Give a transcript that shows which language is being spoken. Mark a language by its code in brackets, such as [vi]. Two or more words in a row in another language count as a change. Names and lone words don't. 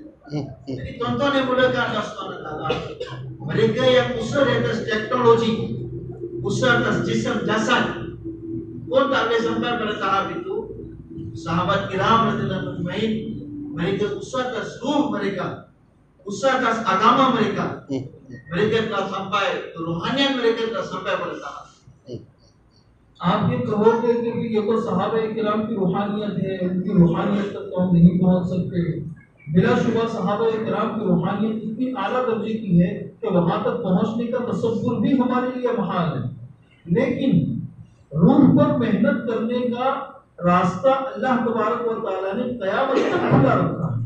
[ms] Jadi tuan-tuan yang mulakan [ar] الله سبحانه وتعالى, [ms] mereka yang usaha di atas teknologi, usaha atas jasad pun tak boleh sampai pada tahap itu. Sahabat kiram [ar] رضي الله عنه [ms] mereka usaha atas ruh mereka, usaha atas agama mereka. Mereka telah sampai, kerohanian mereka telah sampai pada tahap. [ur] آپ یہ کہوگے کہ یہ تو صحابہ کرام کی روحانیت ہے، ان کی روحانیت تک تو ہم نہیں پہنچ سکتے. بلا شبہ صحابہ کرام کی روحانیت اتنی اعلیٰ درجے کی ہے کہ وہاں تک پہنچنے کا تصور بھی ہمارے لیے محال ہے. لیکن روح پر محنت کرنے کا راستہ اللہ تبارک و تعالیٰ نے قیامت تک کھلا رکھا ہے.